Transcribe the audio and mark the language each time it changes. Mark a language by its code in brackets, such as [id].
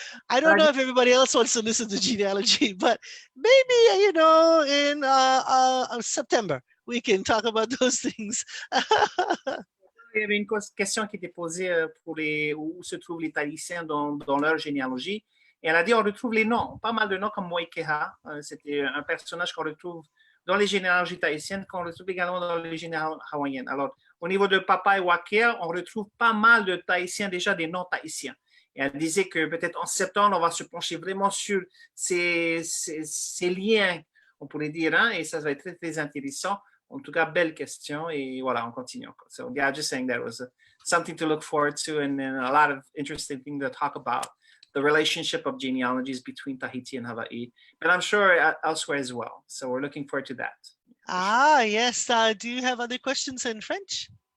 [en] I don't know if everybody else wants to listen to genealogy, but maybe, you know, in September, we can talk about those things. [fr] Il y avait une question qui était posée pour où se trouvent les Tahitiens dans leur généalogie. Et elle a dit, on retrouve les noms, pas mal de noms comme Wākea. C'était un personnage qu'on retrouve dans les généalogies tahitiennes, qu'on retrouve également dans les généalogies hawaïennes. Alors, au niveau de Papa et Wākea, on retrouve pas mal de Tahitiens, déjà des noms tahitiens. Et elle disait que peut-être en septembre, on va se pencher vraiment sur ces liens, on pourrait dire, hein, et ça va être très, très intéressant. En tout cas, belle question, et voilà, on continue. [en] So, yeah, just saying that was something to look forward to, and then a lot of interesting things to talk about, the relationship of genealogies between Tahiti and Hawaii, but I'm sure elsewhere as well. So we're looking forward to that. Ah, yes. Do you have other questions in French?